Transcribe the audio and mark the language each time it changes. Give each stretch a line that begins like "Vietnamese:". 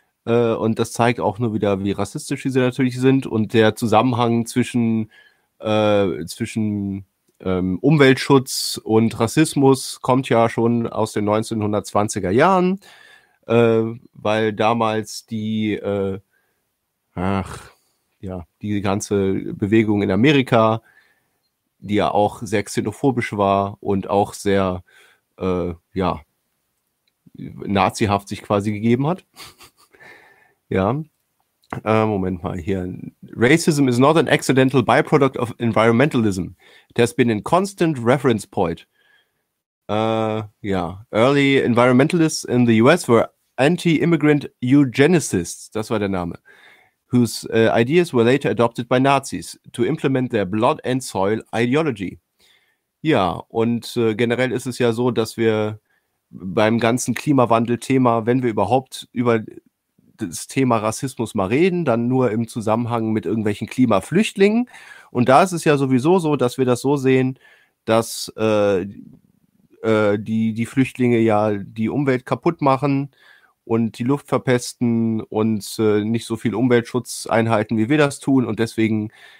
German: Und das zeigt auch nur wieder, wie rassistisch sie natürlich sind und der Zusammenhang zwischen Umweltschutz und Rassismus kommt ja schon aus den 1920er Jahren, weil damals die ganze Bewegung in Amerika, die ja auch sehr xenophobisch war und auch sehr ja, nazihaft sich quasi gegeben hat. Ja, Moment mal hier.
English: Racism is not an accidental byproduct of environmentalism. It has been a constant reference point. Ja, early environmentalists in the US were anti-immigrant eugenicists,
German: das war der Name,
English: whose ideas were later adopted by Nazis to implement their blood and soil ideology.
German: Ja, und generell ist es ja so, dass wir beim ganzen Klimawandel-Thema, wenn wir überhaupt über das Thema Rassismus mal reden, dann nur im Zusammenhang mit irgendwelchen Klimaflüchtlingen. Und da ist es ja sowieso so, dass wir das so sehen, dass die Flüchtlinge ja die Umwelt kaputt machen und die Luft verpesten und nicht so viel Umweltschutz einhalten, wie wir das tun. Und deswegen